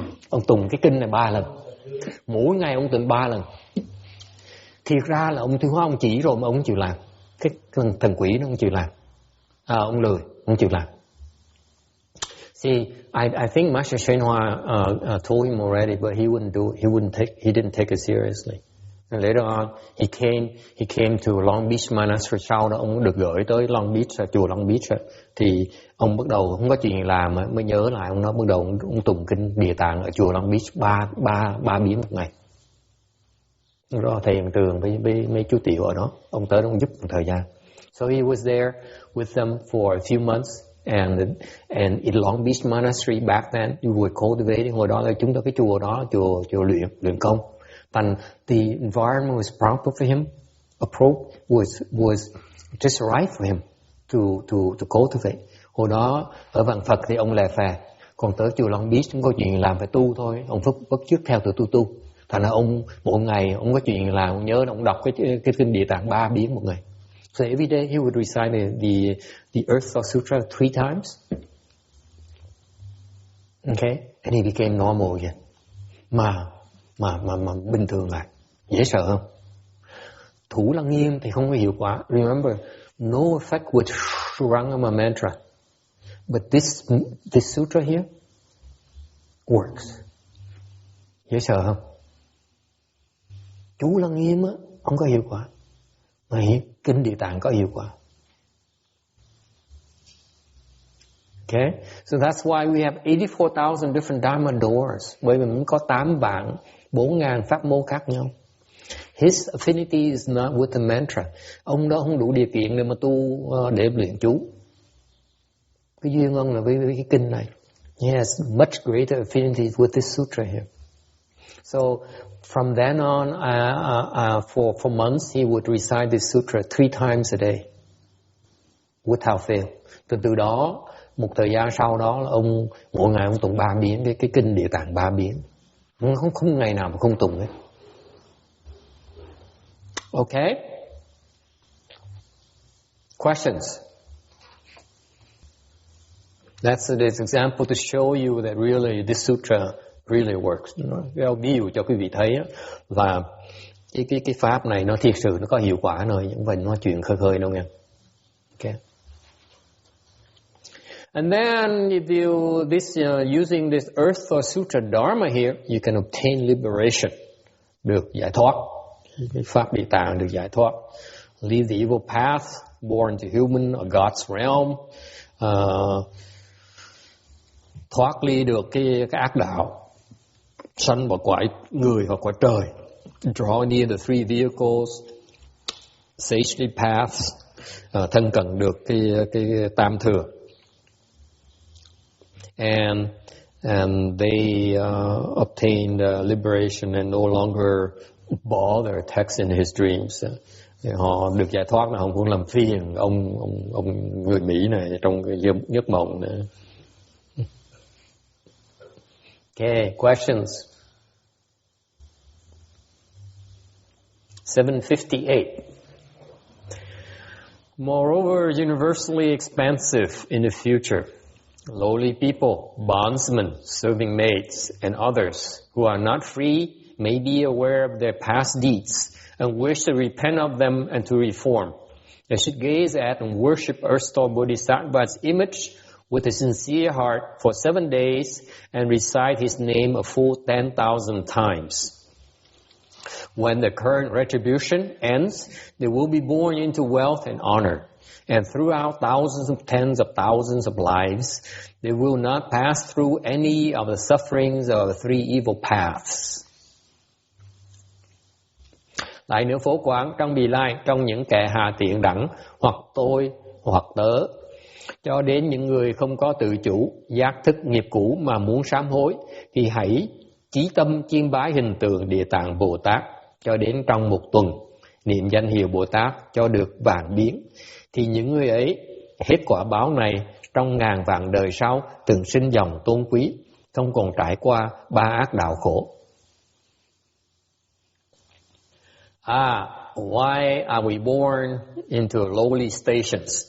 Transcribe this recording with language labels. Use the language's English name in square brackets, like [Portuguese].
[Vietnamese] Ông tụng cái kinh này 3 lần. Mỗi ngày ông tụng 3 lần. Thiệt ra là ông Thiên Hóa ông chỉ rồi mà ông không chịu làm. Cái thần quỷ nó không chịu làm. Ông lười, không chịu làm. [English] See, I think Master Shen Hoa told him already, but he wouldn't do it. He didn't take it seriously. And later on, he came to Long Beach Monastery. [Vietnamese] Sau đó ông được gửi tới Long Beach, chùa Long Beach. Thì ông bắt đầu không có chuyện làm mới nhớ lại, ông nói bắt đầu ông tụng kinh Địa Tạng ở chùa Long Beach 3 biến một ngày. Đó thầy Hằng Tường với mấy chú tiểu ở đó, ông tới đó ông giúp một thời gian. [English] So he was there with them for a few months. And in Long Beach Monastery back then, we were cultivating. [Vietnamese] Hồi đó là chúng ta cái chùa đó, chùa luyện công. [English] And the environment was proper for him. Approach was just right for him to cultivate. [Vietnamese] Hồi đó ở Vạn Phật thì ông lè phè, còn tới chùa Long Beach không có chuyện làm, phải tu thôi. Ông bắt chước theo từ tu. Thành ra ông mỗi ngày ông có chuyện làm, ông nhớ ông đọc cái kinh Địa Tạng 3 biến một ngày. [English] So every day he would recite the Earth Store Sutra 3 times. Okay, and he became normal again. [Vietnamese] Mà bình thường lại. Dễ sợ không? Thủ lăng nghiêm thì không có hiệu quả. [English] Remember, no effect with Shurangama mantra. But this sutra here works. [Vietnamese] Dễ sợ không? Chú lăng nghiêm á, không có hiệu quả. Mà kinh Địa Tạng có hiệu quả. [English] Okay, so that's why we have 84,000 different Dharma doors. [Vietnamese] Bởi vì mình có 8 vạn 4.000 pháp môn khác nhau. [English] His affinity is not with the mantra. [Vietnamese] Ông đó không đủ điều kiện để mà tu để luyện chú. Cái duyên ông là với cái kinh này. [English] He has much greater affinity with this sutra here. So from then on, for months, he would recite this sutra 3 times a day, without fail. [Vietnamese] Từ đó, một thời gian sau đó, là ông mỗi ngày ông tụng 3 biến, cái kinh Địa Tạng 3 biến. Không ngày nào mà không tụng hết. [English] Okay? Questions? That's this example to show you that really this sutra really works. [Vietnamese] Ví dụ cho quý vị thấy là cái pháp này nó thiệt sự nó có hiệu quả rồi, nhưng mà nói chuyện khơi đâu nha. Okay. [English] And then if you using this Earth Store Sutra Dharma here, you can obtain liberation, [Vietnamese] được giải thoát. Cái pháp Địa Tạng được giải thoát. [English] Leave the evil path, born to human or God's realm. [Vietnamese] Thoát ly được cái ác đạo, sanh vào cõi người hoặc cõi trời. [English] Draw near the three vehicles, sagely paths, [Vietnamese] thân cận được cái tam thừa. [English] And they obtained liberation and no longer bother texting his dreams. [Vietnamese] Họ được giải thoát là không cũng làm phiền ông người Mỹ này trong cái giấc mộng này. [English] Okay, questions? 758. Moreover, universally expansive in the future, lowly people, bondsmen, serving maids, and others who are not free may be aware of their past deeds and wish to repent of them and to reform. They should gaze at and worship Earth Store Bodhisattva's image with a sincere heart for 7 days and recite his name a full 10,000 times. When the current retribution ends, they will be born into wealth and honor. And throughout thousands of tens of thousands of lives, they will not pass through any of the sufferings of the three evil paths. [Vietnamese] Lại nữa phổ quán trong bì lai, trong những kẻ hạ tiện đẳng, hoặc tôi, hoặc tớ, cho đến những người không có tự chủ, giác thức nghiệp cũ mà muốn sám hối, thì hãy chí tâm chiêm bái hình tượng Địa Tạng Bồ Tát cho đến trong một tuần, niệm danh hiệu Bồ Tát cho được vạn biến, thì những người ấy hết quả báo này trong ngàn vạn đời sau từng sinh dòng tôn quý, không còn trải qua ba ác đạo khổ. [English] Why are we born into lowly stations?